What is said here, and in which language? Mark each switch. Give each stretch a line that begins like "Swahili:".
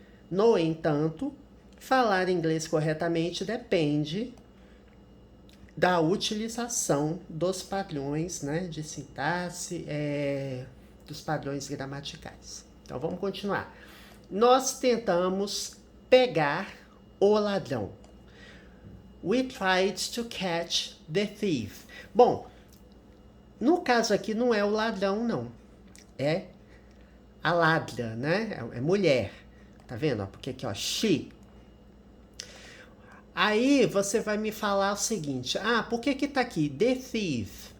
Portuguese: No entanto, falar inglês corretamente depende da utilização dos padrões, né, de sintaxe, dos padrões gramaticais. Então, vamos continuar. Nós tentamos pegar o ladrão.
English: We tried to catch the thief.
Portuguese: Bom, no caso aqui não é o ladrão, não. É a ladra, né? É mulher. Tá vendo? Porque aqui, ó, she. Aí você vai me falar o seguinte: por que tá aqui the thief?